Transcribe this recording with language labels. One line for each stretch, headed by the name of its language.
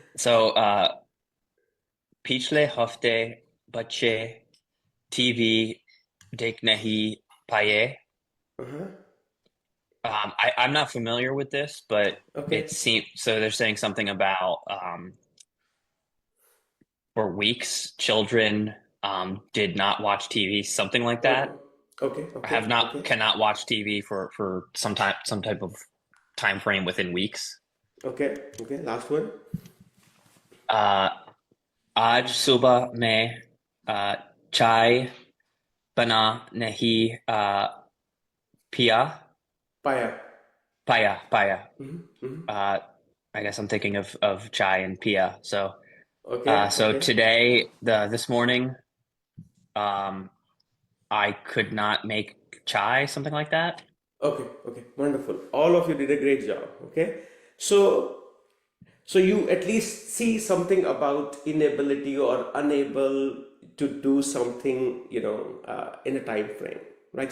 Hindi: so पिछले हफ्ते बच्चे टीवी देख नहीं पाए. Uh-huh.
English: I'm not familiar with this, but Okay. it seems so. They're saying something about for weeks children did not watch TV, something like that. Okay. Or Okay. Okay. cannot watch TV for some type of time frame within weeks. Okay. Okay. Last one.
Hindi: Uh, आज सुबह में चाय बना नहीं पिया Paya. पाया. Mm-hmm.
English: I guess I'm thinking of chai and pia. So Okay. so Okay. today this morning I could not make chai, something like that. Okay. Okay. Wonderful. All of you did a great job. Okay. So So you at least see something about inability or unable to do something, in a time frame, right?